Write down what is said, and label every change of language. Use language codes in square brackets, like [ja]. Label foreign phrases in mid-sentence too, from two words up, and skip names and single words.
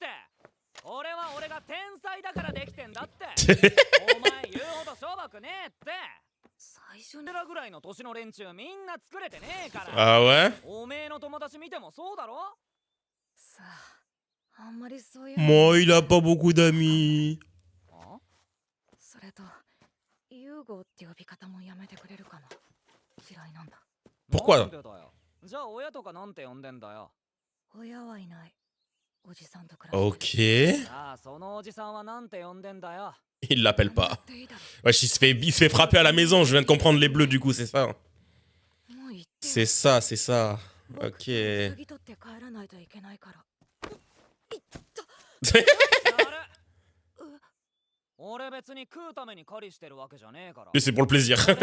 [ja] 俺は俺が天才だからできてんだって。お前言うほどしょぼくねえって。最初にらぐらいの年の連中みんな作れてねえから。 [fr] Ah ouais? [ja] おめえの友達見てもそうだろ。さあ、あんまりそういう。 [fr] Moi, il a pas beaucoup d'amis. [ja] それと、ユーゴって呼び方もやめてくれるかな。嫌いなんだ。 [fr] Pourquoi? [ja] じゃあ親とかなんて呼んでんだよ。 [fr] Ok. Il l'appelle pas. Wesh, il se fait frapper à la maison. Je viens de comprendre les bleus du coup, c'est ça. C'est ça. Ok. Mais c'est pour le plaisir.